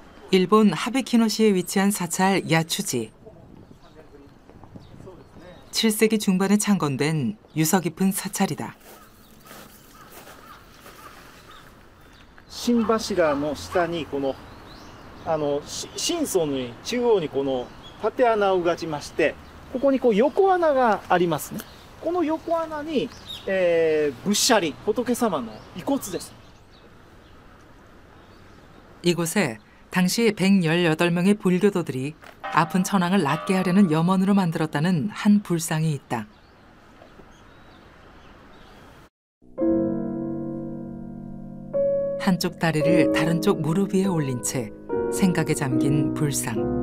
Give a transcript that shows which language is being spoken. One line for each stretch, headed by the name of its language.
Korean: 일본 하베키노시에 위치한 사찰 야추지. 7세기 중반에 창건된 유서 깊은 사찰이다.
Japanese: 心柱の下にこの心層の中央にこの縦穴をうがちまして、ここにこう横穴がありますね。この横穴に、仏舎利、仏様の遺骨です。
Korean: 이곳에 당시 118명의 불교도들이 아픈 천황을 낫게 하려는 염원으로 만들었다는 한 불상이 있다. 한쪽 다리를 다른 쪽 무릎 위에 올린 채 생각에 잠긴 불상.